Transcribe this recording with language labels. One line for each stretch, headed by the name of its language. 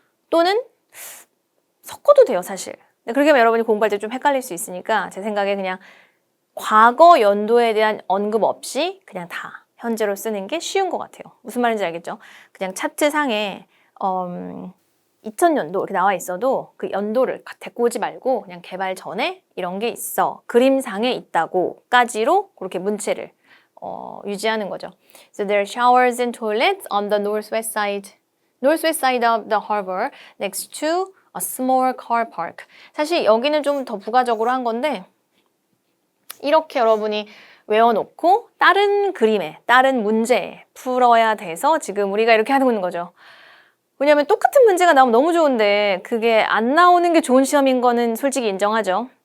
Korean: 또는 섞어도 돼요, 사실. 그렇게 하면 여러분이 공부할 때 좀 헷갈릴 수 있으니까 제 생각에 그냥 과거 연도에 대한 언급 없이 그냥 다 현재로 쓰는 게 쉬운 것 같아요. 무슨 말인지 알겠죠? 그냥 차트상에 2000년도 이렇게 나와 있어도 그 연도를 데리고 오지 말고 그냥 개발 전에 이런 게 있어. 그림상에 있다고까지로 그렇게 문체를 유지하는 거죠.
English: So there are showers and toilets on the northwest side of the harbor next to a small car park.
Korean: 사실 여기는 좀 더 부가적으로 한 건데 이렇게 여러분이 외워놓고 다른 그림에, 다른 문제에 풀어야 돼서 지금 우리가 이렇게 하는 거죠. 왜냐하면 똑같은 문제가 나오면 너무 좋은데 그게 안 나오는 게 좋은 시험인 거는 솔직히 인정하죠.